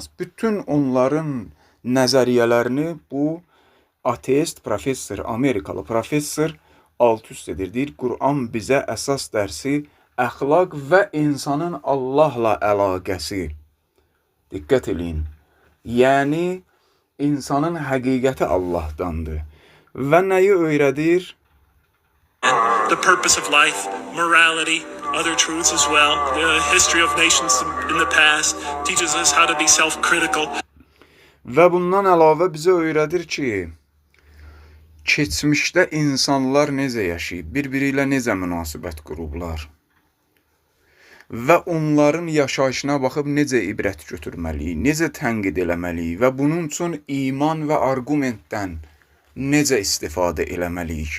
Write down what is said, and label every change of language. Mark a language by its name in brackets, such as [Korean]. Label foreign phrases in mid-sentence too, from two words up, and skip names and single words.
[Azerbaijani] Bütün onların nəzəriyyələrini bu ateist professor, Amerikalı professor alt-üst edir. Deyir, Quran bizə əsas dərsi əxlaq və insanın Allahla əlaqəsi. Diqqət eləyin. Yəni, insanın həqiqəti Allahdandır. Və nəyi öyrədir? [English] The purpose of life, morality, other truths as well. The history of nations in the past teaches us how to be self-critical. [Azerbaijani] Və bundan əlavə bizə öyrədir ki, keçmişdə insanlar necə yaşayıb, bir-biri ilə necə münasibət qurublar və onların yaşayışına baxıb necə ibrət götürməliyik, necə tənqid eləməliyik və bunun üçün iman və argumentdən necə istifadə eləməliyik.